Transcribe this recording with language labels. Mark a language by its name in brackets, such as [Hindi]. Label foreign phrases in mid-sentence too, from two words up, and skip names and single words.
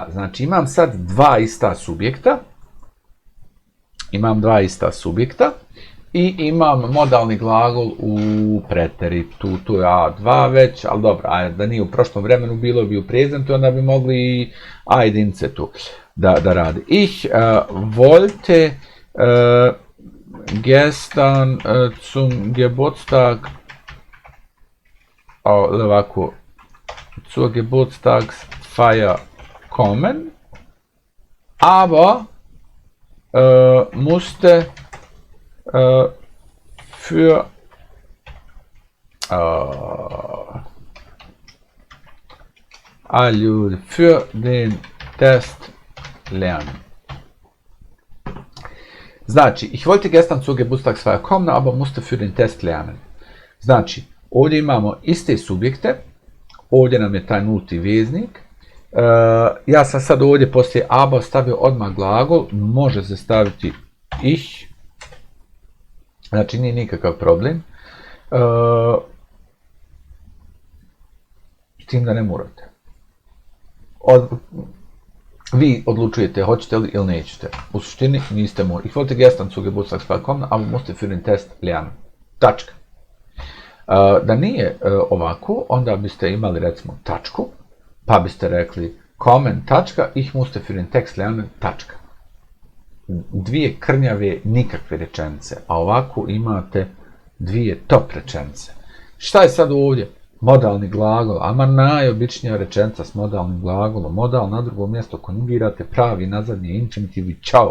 [Bosnian] Znači, imam sad dva ista subjekta. I imam modalni glagol u preteritu, tu je A2 već, ali dobro, da nije u prošlom vremenu bilo bi u prezentu, onda bi mogli i A1 tu da radi. [German] Ich wollte gestern zum Geburtstag, ovako, zur Geburtstagsfeier kommen, aber musste für den Test lernen. Znači, ich wollte gestern zur Geburtstagsfeier kommen, aber musste für den Test lernen. [Bosnian] Znači, ovdje imamo iste subjekte, ovdje nam je taj nulti veznik. Ja sam sad ovdje poslije aber stavio odmah glagol, može se staviti ich. Znači, nije nikakav problem. S tim da ne morate. Vi odlučujete hoćete li ili nećete. U suštini niste morali. [German] Ich wollte gestern zur Geburtstagsfeier kommen, aber musste für den Test lernen. [Bosnian] Tačka. Da nije ovako, onda biste imali recimo tačku, pa biste rekli kommen, tačka, [German] ich musste für den Text lernen, [Bosnian] tačka. Dvije krnjave nikakve rečenice, a ovako imate dvije top rečenice. Šta je sad ovdje? Modalni glagol, ama najobičnija rečenica s modalnim glagolom. Modal na drugo mjesto konjugirate pravi nazadnji infinitiv i čao.